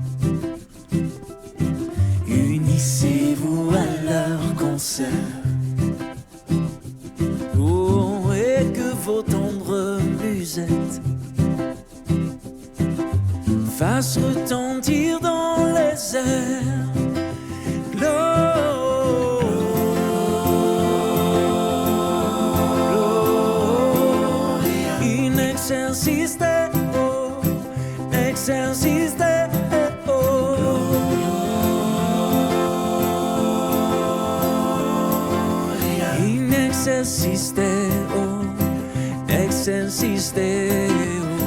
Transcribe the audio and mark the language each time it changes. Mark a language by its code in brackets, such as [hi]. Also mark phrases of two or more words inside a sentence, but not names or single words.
[fr] unissez-vous à leur concert. Oh, et que vos tendres musettes fassent retentir dans les airs [la] Gloria in excelsis Deo, excelsis Deo. In excelsis Deo, excelsis Deo.